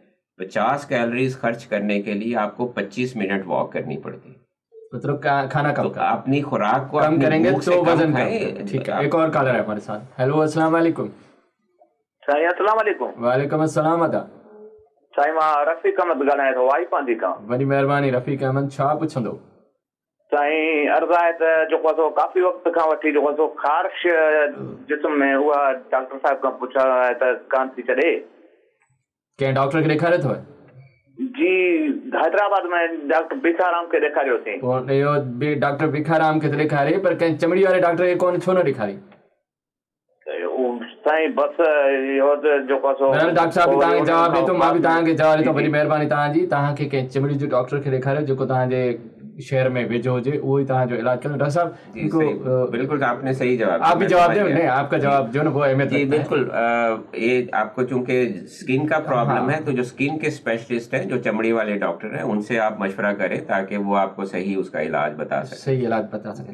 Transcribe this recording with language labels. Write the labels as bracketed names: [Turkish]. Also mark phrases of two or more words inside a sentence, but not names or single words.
[Urdu] 50 کیلریز خرچ کرنے کے لیے آپ کو 25 منٹ واک کرنی پڑتی ہے. مطلب کھانا کم, اپنی خوراک کو کم کریں گے تو وزن کم. ٹھیک ہے. ایک اور کالر ہے ہمارے ساتھ. ہیلو, السلام علیکم. السلام علیکم. وعلیکم السلام. ادا [Sindhi] سائیں मां रफ़ीक अहमद ॻाल्हायां थो वाई पांदी खां. वॾी महिरबानी. रफ़ीक अहमद, छा पुछंदो? साईं अर्ज़ु आहे त जेको आहे काफ़ी वक़्त खां वठी जेको आहे ख़ारिश जिस्म में उहा डॉक्टर साहिब खां पुछा त कान थी छॾे. कंहिं डॉक्टर खे ॾेखारियो अथव? जी, हैदराबाद में डॉक्टर भिखाराम खे ॾेखारियोसीं. पोइ इहो डॉक्टर भिखाराम खे त ॾेखारे, पर कंहिं चमड़ी वारे डॉक्टर खे कोन, छो न ॾेखारी? साईं बसि इहो जेको आहे डॉक्टर साहिब बि तव्हांखे जवाबु ॾिए थो, मां बि तव्हांखे जवाबु ॾिए थो. वॾी महिरबानी तव्हांजी. तव्हांखे कंहिं चमड़ी जो डॉक्टर खे ॾेखारियो जेको तव्हांजे शहर में वेझो हुजे, उहो ई तव्हांजो इलाज करो. [Urdu] ڈاکٹر صاحب بالکل آپ نے صحیح جواب, آپ بھی جواب دیں. نہیں، آپکا جواب جو نا وہ اہمیت جی بالکل. یہ آپکو چونکہ سکن کا پرابلم ہے، تو جو سکن کے سپیشلسٹ ہیں، جو چمڑی والے ڈاکٹر ہیں، ان سے آپ مشورہ کریں تاکہ وہ آپکو صحیح اسکا علاج بتا سکیں. صحیح علاج بتا سکیں.